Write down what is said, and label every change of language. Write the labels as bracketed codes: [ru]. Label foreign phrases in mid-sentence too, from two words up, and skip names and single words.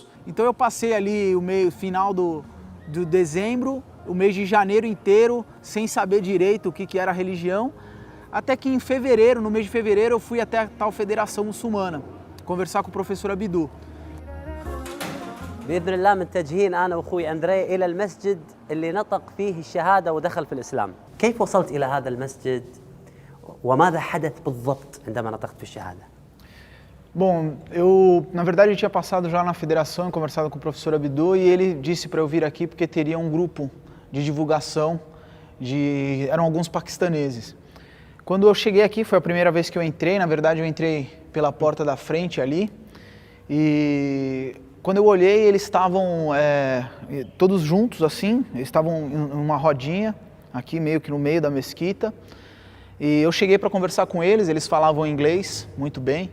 [pt] Então eu passei ali o final do dezembro, o mês de janeiro inteiro, sem saber direito o que era a religião, até que em fevereiro, no mês de fevereiro, eu fui até a tal federação muçulmana, conversar com o professor Abdu. [ar] بإذن الله متجهين أنا وأخوي أندري إلى المسجد اللي نطق فيه الشهادة ودخل في الإسلام. كيف وصلت إلى هذا المسجد وماذا حدث بالضبط عندما نطقت في الشهادة؟ [pt] Bom, eu na verdade tinha passado já na federação e conversado com o professor Abdu e ele disse para eu vir aqui porque teria um grupo de divulgação, eram alguns paquistaneses. Quando eu cheguei aqui, foi a primeira vez que eu entrei, na verdade eu entrei pela porta da frente ali e quando eu olhei eles estavam todos juntos assim, eles estavam em uma rodinha aqui meio que no meio da mesquita e eu cheguei para conversar com eles, eles falavam inglês muito bem.